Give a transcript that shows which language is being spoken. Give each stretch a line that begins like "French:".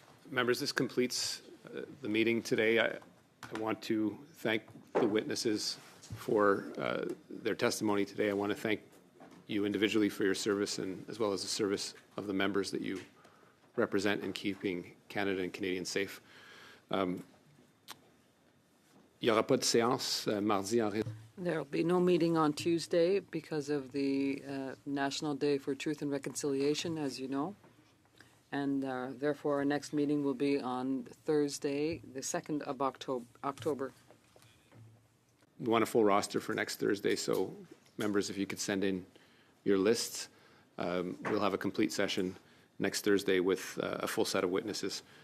English: Members, this completes the meeting today. I want to thank the witnesses for their testimony today. I want to thank you individually for your service and as well as the service of the members that you represent in keeping Canada and Canadians safe.
French: Il n'y aura pas de séance mardi en raison.
English: There will be no meeting on Tuesday because of the National Day for Truth and Reconciliation, as you know. And therefore, our next meeting will be on Thursday, the 2nd of October. We want a full roster for next Thursday, so members, if you could send in your lists, we'll have a complete session next Thursday with a full set of witnesses.